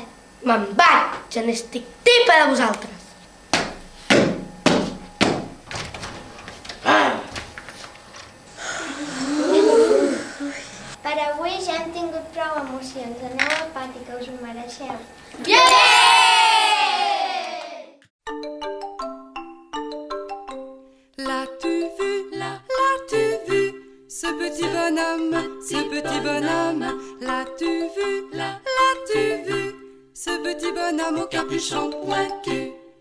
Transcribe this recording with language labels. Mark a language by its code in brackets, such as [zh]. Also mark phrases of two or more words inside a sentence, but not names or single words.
[ca] Me'n vaig, ja n'estic tipa de vosaltres. Per avui ja hem tingut prou emocions. Aneu al pati, que us ho mereixeu. [fr] L'as-tu vu, ce petit bonhomme, l'as-tu vu, ce petit bonhomme au capuchon pointu.